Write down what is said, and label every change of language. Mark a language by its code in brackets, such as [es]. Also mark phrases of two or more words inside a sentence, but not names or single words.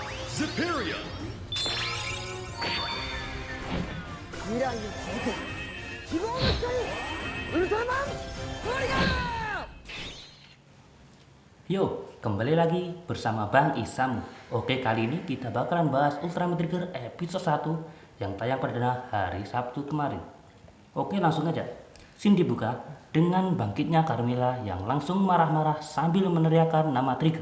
[en] Superior. [ja] 未来を続け希望の光ウルトラマントリガー。 [id] Yo, kembali lagi bersama Bang Isam. Oke, kali ini kita bakalan bahas Ultraman Trigger episode 1 yang tayang perdana hari Sabtu kemarin. Oke, langsung aja. Scene dibuka dengan bangkitnya Carmilla yang langsung marah-marah sambil meneriakkan nama Trigger.